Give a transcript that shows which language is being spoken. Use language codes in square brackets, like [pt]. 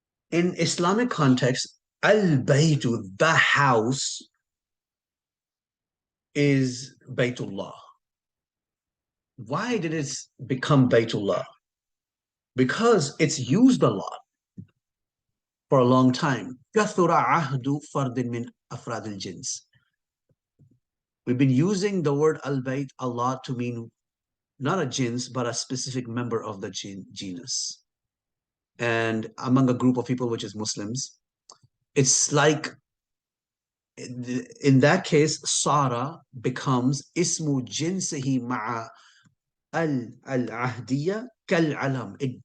[en] In Islamic context, al-baytu, the house, is Baytullah. Why did it become Baytullah? Because it's used a lot for a long time. [ar] كثر عهد فرد من أفراد الجنس. [en] We've been using the word al-bayt a lot to mean not a jins, but a specific member of the genus. And among a group of people, which is Muslims, it's like, in that case, Sara becomes ismu jinsihi ma'a al-ahdiyya kal-alam.